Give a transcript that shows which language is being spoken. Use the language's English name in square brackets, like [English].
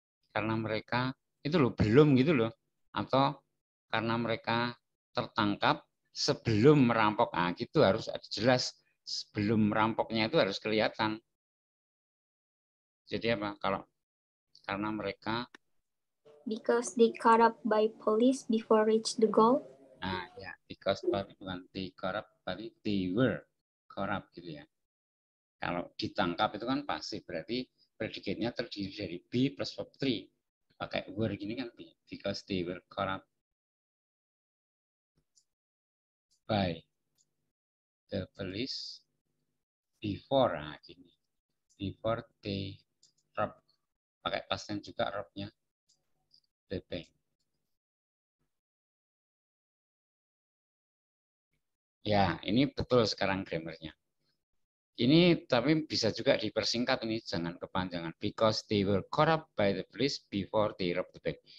[Indonesian] Karena mereka itu loh belum gitu loh. Atau karena mereka tertangkap sebelum merampok. Nah, gitu harus jelas. Sebelum merampoknya itu harus kelihatan. Jadi apa? Karena mereka [English] because they caught up by police before reach the goal. [Indonesian] Nah, ya, [English] because [Indonesian] bukan [English] they corrupt, [Indonesian] tapi [English] they were corrupt [Indonesian] gitu ya. Kalau ditangkap itu kan pasif, berarti predikatnya terdiri dari be plus verb 3. Pakai [English] were [Indonesian] gini kan [English] be, because they were corrupt by the police before, [Indonesian] nah gini, [English] before they rob, [Indonesian] pakai [English] past tense [Indonesian] juga robnya [English] the bank. [Indonesian] Ya, ini betul sekarang grammarnya. Ini tapi bisa juga dipersingkat ini, jangan kepanjangan. [English] Because they were corrupt by the police before they robbed the bank.